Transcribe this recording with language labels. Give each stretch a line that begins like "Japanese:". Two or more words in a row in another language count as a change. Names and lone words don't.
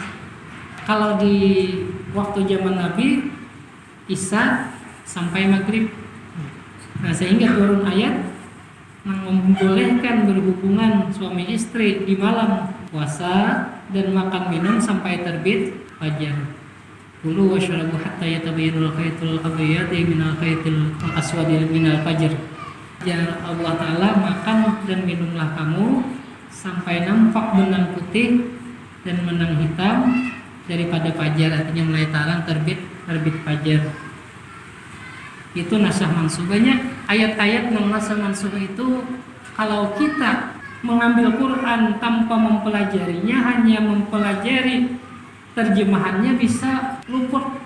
Indonesian: Kalau di waktu zaman Nabi Isya sampai maghrib. Nah, sehingga turun ayat yang membolehkan berhubungan suami istri di malam puasa dan makan minum sampai terbit fajar.
Arabic: كلوا واشربوا حتى يتبين الخيط الأبيض من الخيط الأسود من الفجر.
Indonesian: Ya Allah Ta'ala, makan dan minumlah kamu sampai nampak benang putih dan benang hitam daripada fajar, artinya mulai tarang terbit fajar. Itu
Arabic: ناسخ منسوخ.
Indonesian: Banyak ayat-ayat yang
Arabic: ناسخ منسوخ
Indonesian: itu kalau kita mengambil Quran tanpa mempelajarinya, hanya mempelajari terjemahannya bisa luput.